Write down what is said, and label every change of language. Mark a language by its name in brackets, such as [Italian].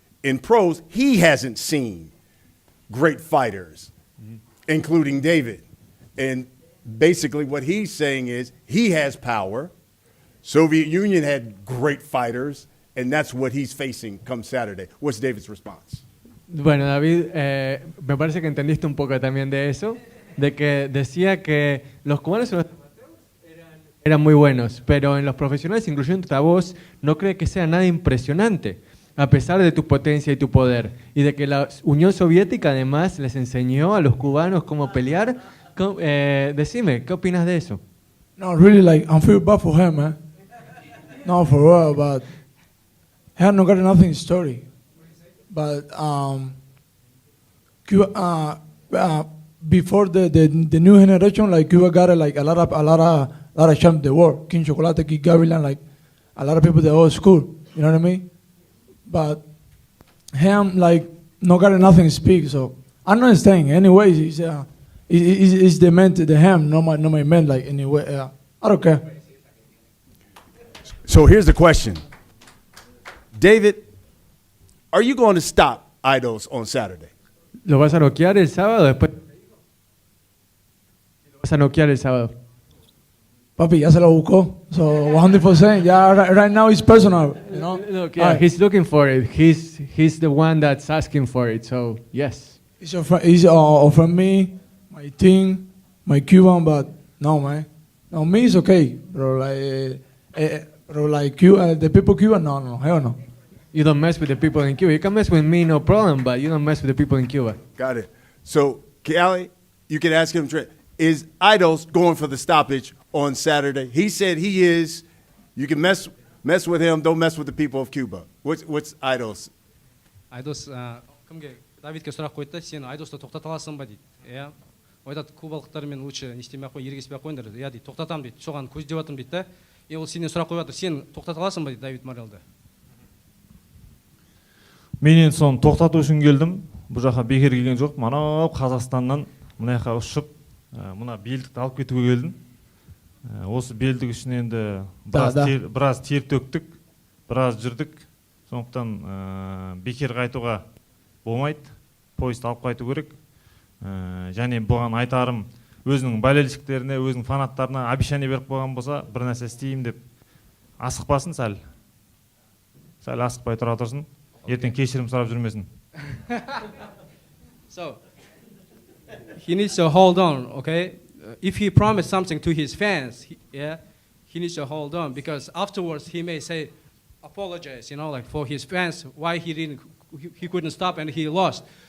[English] In pros, he hasn't seen great fighters, including David. And basically what he's saying is he has power. Soviet Union had great fighters, and that's what he's facing come Saturday. What's David's response? [Spanish] Bueno, David, me parece que entendiste un poco también de eso, de que decía que los cubanos en los eran muy buenos, pero en los profesionales, incluyendo a vos, no cree que sea nada impresionante, a pesar de tu potencia y tu poder, y de que la Unión Soviética además les enseñó a los cubanos cómo pelear. Decime, ¿qué opinas de eso? [English] No, really, like, I feel bad for him, man. No, for real, but he had not got nothing story. But Cuba, before the new generation, like Cuba got like a lot of champ the world. King Chocolate, King Gavilan, like a lot of people the old school. You know what I mean? But him like no got nothing to speak. So I'm not saying. Anyways, it's the man to the him, no my man. Like anyway, I don't care. So here's the question, David. Are you going to stop Aidos on Saturday? [Spanish] ¿Lo vas a noquear el sábado después? ¿Lo vas a noquear el sábado? Papi, ya se lo buscó. [English] So 100%. Yeah, right now it's personal. You know. Look, yeah, he's looking for it. He's the one that's asking for it. So yes. He's offered me, my team, my Cuban, but no, man. No, me is okay, bro. Like Cuba, the people Cuba, no, hell no. You don't mess with the people in Cuba. You can mess with me, no problem, but you don't mess with the people in Cuba. Got it. So, Kiali, you can ask him, is Aidos going for the stoppage on Saturday? He said he is. You can mess with him. Don't mess with the people of Cuba. What's Aidos? [Kazakh] Aidos, кімге Давидке сұрақ қойды, сен Айдосты тоқтата аласың ба дейді. Иә. Айтады, кубалықтармен лучше не істемей ақ қой, ерегеспей ақ қойыңдар. Иә дейді, тоқтатамын дейді. Соған көздеп жатырмын дейді. Ол сенен сұрақ қойып жатыр. Сен тоқтата аласың ба дейді Давид Morrellді. Мен енді соны тоқтату үшін келдім. Бұл жаққа бекер келген жоқ. Мынау Қазақстаннан мына жаққа ұшып, мына белдікті алып кетуге келдім. Осы белдік үшін енді біраз тер төктік, біраз жүрдік. Сондықтан бекер қайтуға болмайды. Поезд алып қайту керек. Және бұған айтарым, өзінің болельшіктеріне, өзінің фанаттарына обещание беріп қойған болса, бір нәрсе істеймін деп асықпасын сәл. Сәл асықпай тұра тұрсын. Ертең кешірім сұрап жүрмесін. [English] So he needs to hold on, okay? If he promised something to his fans, he needs to hold on, because afterwards he may say, apologize, you know, like for his fans, why he couldn't stop and he lost.